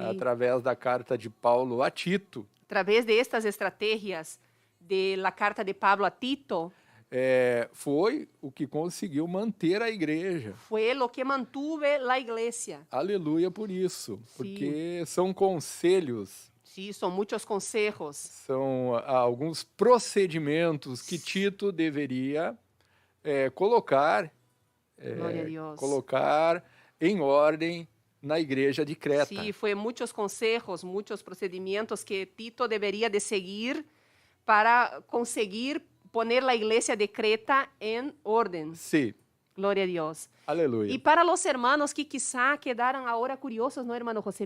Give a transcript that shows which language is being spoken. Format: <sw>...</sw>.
<pt>através da carta de Paulo a Tito,</pt> <es>A través de estas estrategias de la carta de Pablo a Tito,</es> <pt>foi o que conseguiu manter a igreja.</pt> <es>fue lo que mantuve la iglesia.</es> <pt>Aleluia por isso, porque são conselhos,</pt> <es>Sí, son muchos consejos.</es> <pt>são alguns procedimentos que Tito deveria colocar Glória a Deus. colocar em ordem na igreja de Creta.</pt> <es>Sí, fue muchos consejos, muchos procedimientos que Tito debería de seguir para conseguir poner la iglesia de Creta en orden.</es> <pt>Sim,</pt> <es>Gloria a Dios.</es> <pt>aleluia.</pt> <es>Y para los hermanos que quizá quedaron ahora curiosos, ¿no, hermano José?</es>